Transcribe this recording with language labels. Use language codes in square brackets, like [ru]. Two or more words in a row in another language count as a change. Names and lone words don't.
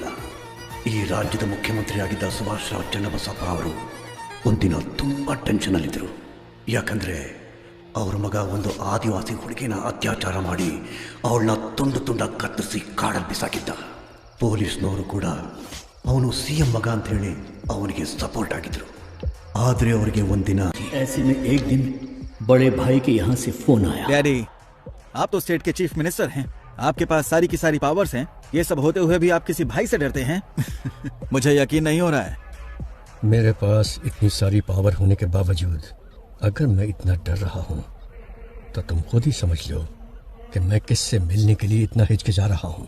[kn] ಈ ರಾಜ್ಯದ ಮುಖ್ಯಮಂತ್ರಿಯಾಗಿದ್ದ ಸುಭಾಷ್ ರಾವ್ ಚನ್ನಬಸಪ್ಪ ಅವರು ಒಂದಿನ ತುಂಬಾ ಟೆನ್ಷನ್ ಅಲ್ಲಿದ್ದರು. ಯಾಕಂದ್ರೆ ಅವ್ರ ಮಗ ಒಂದು ಆದಿವಾಸಿ ಹುಡುಗಿನ ಅತ್ಯಾಚಾರ ಮಾಡಿ ಅವಳನ್ನ ತುಂಡು ತುಂಡ ಕತ್ತರಿಸಿ ಕಾಡಲ್ಲಿ ಬಿಸಾಕಿದ್ದ. ಪೊಲೀಸ್ನವರು ಕೂಡ ಅವನು ಸಿಎಂ ಮಗ ಅಂತ ಹೇಳಿ ಅವನಿಗೆ ಸಪೋರ್ಟ್ ಆಗಿದ್ರು. ಆದ್ರೆ ಅವರಿಗೆ ಒಂದಿನ [hi] ऐसे में एक दिन बड़े भाई के यहाँ से फोन आया। डैडी, आप तो स्टेट के [en] Chief Minister [hi] हैं, आपके पास सारी की सारी पावर्स हैं, ये सब होते हुए भी आप किसी भाई से डरते हैं? मुझे यकीन नहीं हो रहा है। मेरे पास इतनी सारी पावर होने के बावजूद अगर मैं इतना डर रहा हूँ तो तुम खुद ही समझ लो कि मैं किससे मिलने के लिए इतना हिचकिचा रहा हूँ।